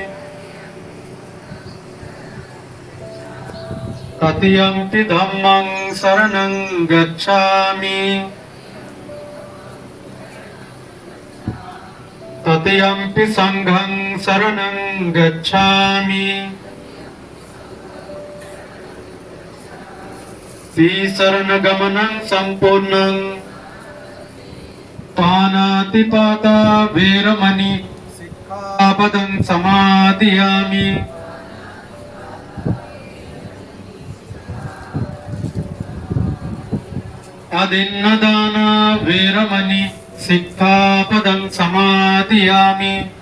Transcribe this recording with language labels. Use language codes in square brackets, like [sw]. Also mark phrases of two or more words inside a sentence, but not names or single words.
[pi] तृतीयंपि धम्मं शरणं गच्छामि, तृतीयंपि संघं शरणं गच्छामि, शरणगमनं संपूर्णं पानातिपाता वेरमणि सिक्खापदं समादयामि। अदिन्नदाना वेरमणि सिक्खापदं समादयामि।